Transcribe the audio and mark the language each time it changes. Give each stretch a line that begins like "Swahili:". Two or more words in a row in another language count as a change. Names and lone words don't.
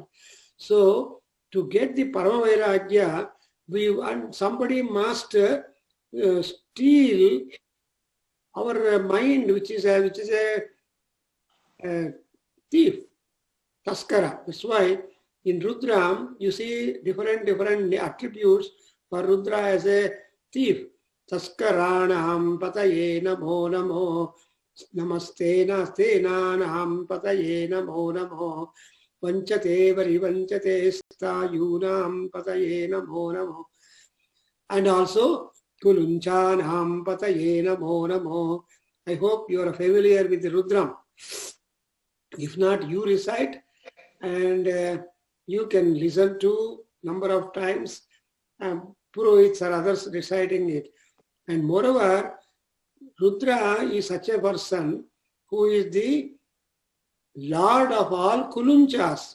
English: So to get the
Sanskrit: Parama Vairagya,
English: somebody must steal our mind, which is a thief, Taskara. That's why in Rudram you see different attributes for Rudra as a thief.
Sanskrit: Taskaranam pataye namo namo, namaste naste nanam pataye namo namo, vanchate varivanchate stayunam pataye namo namo. And also Kulunchanam pataye namo namo.
English: I hope you are familiar with the Rudram. If not, you recite and you can listen to number of times Purohits or others reciting it. And moreover, Rudra is such a person who is the lord of all Kulunchas.